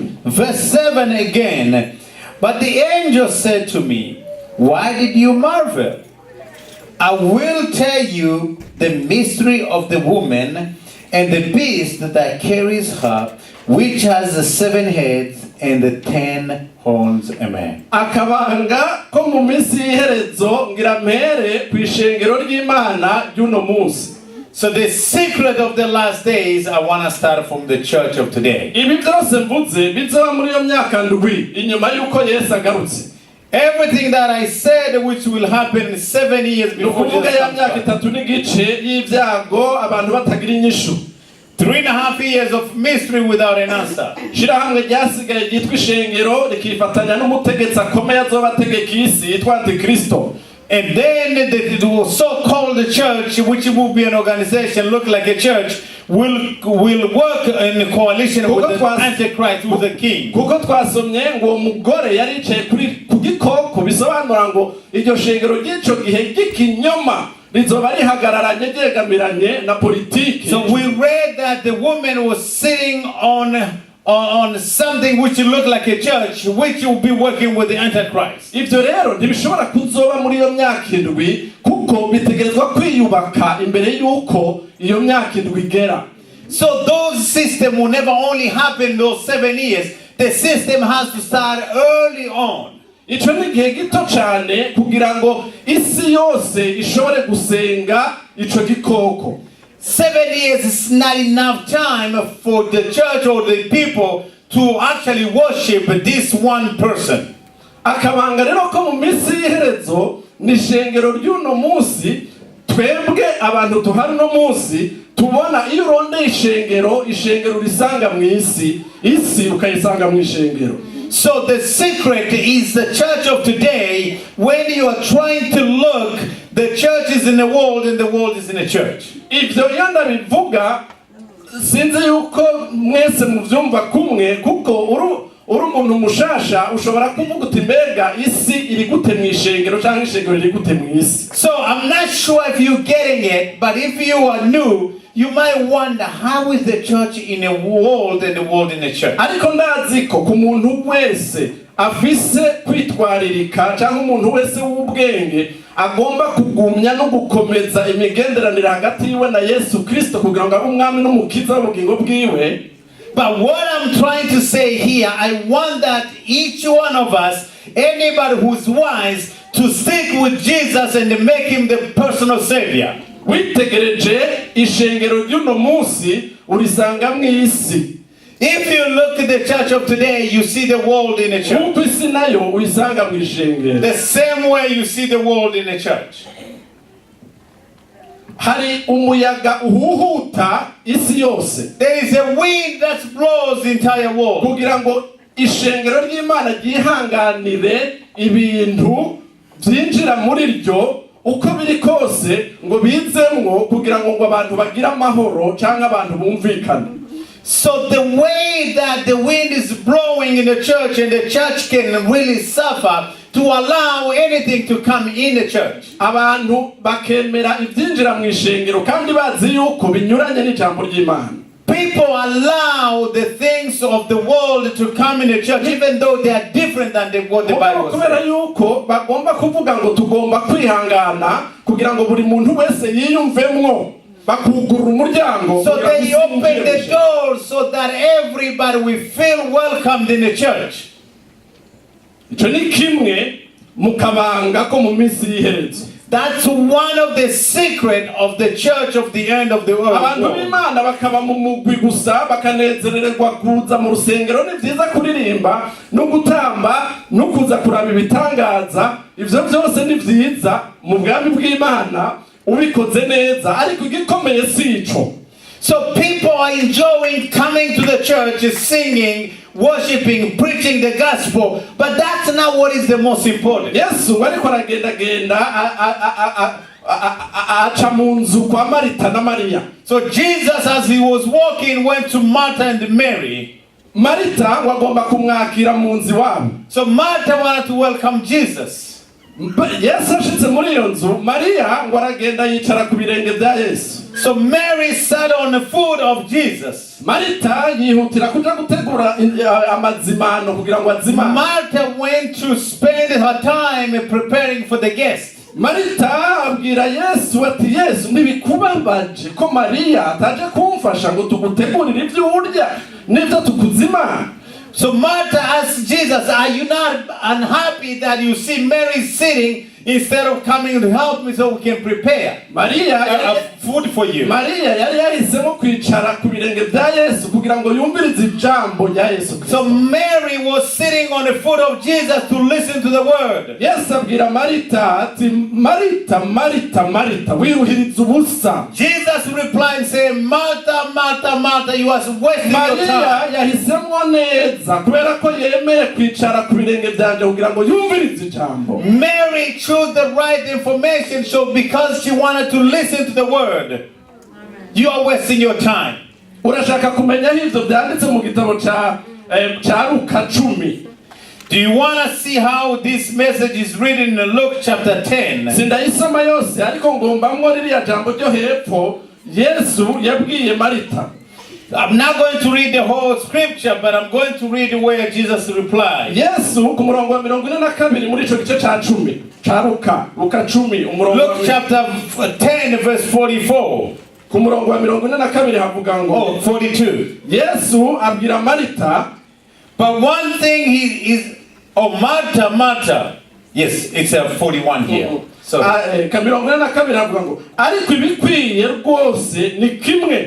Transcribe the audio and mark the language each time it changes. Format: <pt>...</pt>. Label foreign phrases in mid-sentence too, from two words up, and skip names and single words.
<en>Verse 7 again. But the angel said to me, why did you marvel? I will tell you the mystery of the woman and the beast that carries her, which has the 7 heads and the 10 horns. Amen.</en> <rn>Akabanga ko mu minsi y'iherezo ngira mpere kw'ishengero ry'Imana ry'uno munsi.</rn> <en>So the secret of the last days, I want to start from the church of today.</en> <rn>Ibi byose mvuze bizoba muri iyo myaka ndwi inyuma y'uko Yesu agarutse.</rn> <en>Everything that I said which will happen 7 years before</en> <rn>Nukuvuga</rn> <en>Jesus</en> <rn>ya</rn> <en>comes</en> <rn>myaka</rn> <en>back.</en> <rn>3 n'igice y'ibyago abantu batagira inyishu.</rn> <en>3.5 years of mystery without an answer.</en> <rn>Shirahamwe ryasigaye ryitwa ishengero rikifatanya n'umutegetsi akomeye azobategeka isi yitwa Antikristo.</rn> <en>And then the so-called church, which will be an organization, look like a church, will work in coalition with the Antichrist, with the king.</en> <rn>Kuko twasomye ngo mugore yari yicaye ku gikoko bisobanura ngo iryo shengero ry'ico gihe ry'ikinyoma rizoba rihagararanye ryegamiranye na politiki.</rn> <en>So we read that the woman was sitting on something which looked like a church, which will be working with the Antichrist.</en> <rn>Ivyo rero ntibishobora kuzoba muri iyo myaka indwi kuko bitegerezwa kwiyubaka imbere y'uko iyo myaka indwi igera.</rn> <en>So those systems will never only happen those 7 years. The system has to start early on.</en> <rn>Ico ni igihe gito cane kugira ngo isi yose ishobore gusenga ico gikoko.</rn> <en>7 years is not enough time for the church or the people to actually worship this one person.</en> <rn>Akabanga rero ko mu minsi y'iherezo ni ishengero ry'uno munsi twebwe abantu tuhari no munsi tubona iyo urondeye ishengero risanga mu isi ukayisanga mu ishengero.</rn> <en>So the secret is the church of today. When you are trying to look, the church is in the world and the world is in the church.</en> <rn>Ivyo yanda bivuga sinzi yuko mwese muvyumva kumwe kuko uri umuntu mushasha ushobora kuvuga uti mbega isi iri gute mw'ishengero canke ishengero riri gute mw'isi.</rn> <en>So I'm not sure if you're getting it, but if you are new, you might wonder how is the church in the world and the world in the church.</en> <rn>Ariko ndazi ko ku muntu wese afise kwitwaririka cyangwa umuntu wese w'ubwenge agomba kugumya no gukomeza imigenderanire hagati yiwe na Yesu Kristo kugira ngo abe umwami n'umukiza w'ubugingo bwiwe.</rn> <en>But what I'm trying to say here, I want that each one of us, anybody who's wise, to stick with Jesus and to make him the personal savior.</en> <rn>Witegereje ishengero ry'uno munsi urisanga mw'isi.</rn> <en>If you look at the church of today, you see the world in the church.</en> <rn>Kuko isi nayo uyisanga mw'ishengero.</rn> <en>The same way you see the world in the church.</en> <rn>Hari umuyaga uhuhuta isi yose.</rn> <en>There is a wind that blows the entire world.</en> <rn>Kugira ngo ishengero ry'Imana ryihanganire ibintu byinjira muri ryo uko biri kose ngo bizemwo kugira ngo abantu bagire amahoro cyangwa abantu bumvikane.</rn> <en>So the way that the wind is blowing in the church and the church can really suffer to allow anything to come in the church.</en> <rn>Abantu bakemera ibyinjira mu ishengero kandi bazi yuko binyuranye n'ijambo ry'Imana.</rn> <en>People allow the things of the world to come in the church even though they are different than what the Bible</en> <rn>kubera</rn> <en>says.</en> <rn>yuko bagomba kuvuga ngo tugomba kwihangana kugira ngo buri muntu wese yiyumvemwo bakugurura umuryango.</rn> <en>So they open the door so that everybody will feel welcomed in the church.</en> <rn>Ico ni kimwe mu kabanga ko mu minsi y'iherezo.</rn> <en>That's one of the secret of the church of the end of the</en> <rn>Abantu</rn> <en>world.</en> <rn>b'Imana bakaba mu mugwi gusa bakanezererwa kuza mu rusengero ni vyiza kuririmba no gutamba no kuza kuraba ibitangaza. Ivyo byose ni vyiza mu bwami bw'Imana ubikoze neza ariko igikomeye sico.</rn> <en>So people are enjoying coming to the church, singing, worshiping, preaching the gospel, but that's not what is the most important.</en> <rn>yesu ariko aragendagenda aca mu nzu kwa marita na mariya.</rn> <en>So Jesus, as he was walking, went to Martha and Mary.</en> <rn>marita wagomba kumwakira mu nzu iwabo.</rn> <en>So Martha wanted to welcome Jesus.</en> <rn>yesu ashitse muri iyo nzu, mariya ngo aragenda yicara ku birenge bya yesu.</rn> <en>So Mary sat on the foot of Jesus.</en> <rn>marita yihutira kuja gutegura amazimano kugira ngo azimane.</rn> <en>Martha went to spend her time preparing for the guest.</en> <rn>marita abwira yesu ati, yesu ntibikubabaje ko mariya ataje kumfasha ngo tugutegurire ibyo urya n'ibyo tukuzimana?</rn> <en>So Martha asked Jesus, are you not unhappy that you see Mary sitting instead of coming to help me so we can prepare food for you?</en> <rn>mariya yari yahisemo kwicara ku birenge bya yesu kugira ngo yumvirize ijambo rya yesu.</rn> <en>So Mary was sitting on the foot of Jesus to listen to the word.</en> <rn>yesu abwira marita ati, marita marita marita, wiruhiriza ubusa.</rn> <en>Jesus replied saying, Martha, Martha, Martha, you are wasting your</en> <rn>mariya</rn> <en>time.</en> <rn>yahisemo neza kubera ko yemeye kwicara ku birenge byanjye kugira ngo yumvirize ijambo.</rn> <en>Mary chose the right information, so because she wanted to listen to the word. You are wasting your time.</en> <rn>urashaka kumenya ibyo byanditse mu gitabo cya Luka 10?</rn> <en>Do you want to see how this message is written in Luke chapter 10?</en> <rn>sindayisoma yose ariko ngombamwo ririya jambo ryo hepfo yesu yabwiye marita.</rn> <en>I'm not going to read the whole scripture, but I'm going to read where Jesus replied.</en> <rn>yesu ku murongo wa 42 muri ico gice ca 10 ca Luka 10 umurongo</rn> <en>Luke chapter 10 verse 44.</en> <rn>ku murongo wa 42 havuga ngo,</rn> <en>Oh, 42.</en> <rn>yesu abwira marita,</rn> <en>But one thing Martha, Martha. Yes, it's 41 here. So,</en> <rn>ka 42 havuga ngo, ariko ibikwiye rwose ni kimwe.</rn>